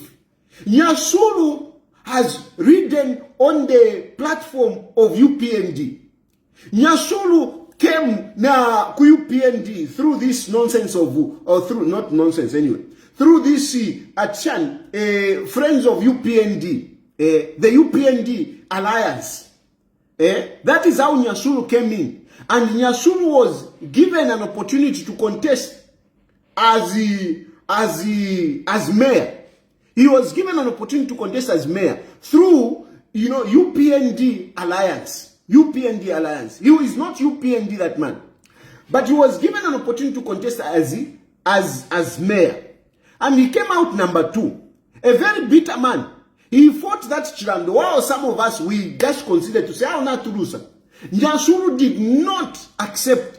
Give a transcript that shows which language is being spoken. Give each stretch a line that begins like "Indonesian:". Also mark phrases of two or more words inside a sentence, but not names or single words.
English: Nyasuru has ridden on the platform of UPND. Nyasuru came
Bemba: na ku
English: UPND through this nonsense of, or through, not nonsense anyway, through this Achan, friends of UPND, the UPND alliance. That is how Nyasulu came in. And Nyasulu was given an opportunity to contest as mayor. He was given an opportunity to contest as mayor through, UPND alliance. UPND alliance. He is not UPND, that man. But he was given an opportunity to contest as mayor. And he came out number 2. A very bitter man. He fought that Chirando. While some of us, we just considered to say, "How not to lose." Nyasulu did not accept.